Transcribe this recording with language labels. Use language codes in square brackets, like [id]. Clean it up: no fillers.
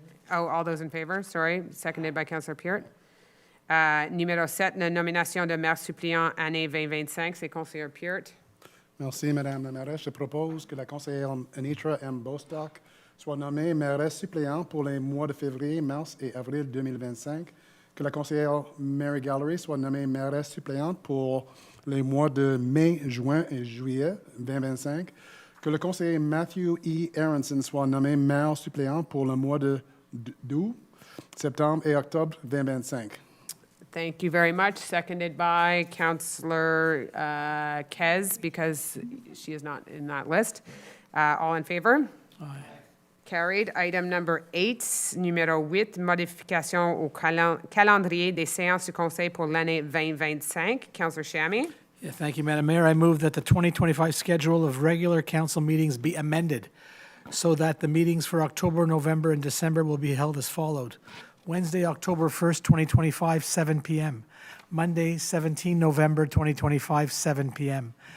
[en] all those in favor, sorry. Seconded by Councillor Peart. [fr] Numéro 7, la nomination de maire suppléant année 2025, c'est Conseiller Peart. Merci, Madame la mairesse. Je propose que la conseillère êTRE M. Bostock soit nommée mairesse suppléante pour les mois de février, mars et avril 2025. Que la conseillère Mary Gallery soit nommée mairesse suppléante pour les mois de mai, juin et juillet 2025. Que le conseiller Matthew E. Aronson soit nommé maire suppléant pour le mois d'août, septembre et octobre 2025. [en] Thank you very much. Seconded by Councillor Kez, because she is not in that list. All in favor? Aye. Carried. Item number 8, [fr] numéro 8, modification au calendrier des séances du Conseil pour l'année 2025. [en] Councillor Shammy. Yeah, thank you, Madam Mayor. I move that the 2025 schedule of regular council meetings be amended so that the meetings for October, November, and December will be held as followed. Wednesday, October 1st, 2025, 7 p.m. Monday, 17 November 2025, 7 p.m.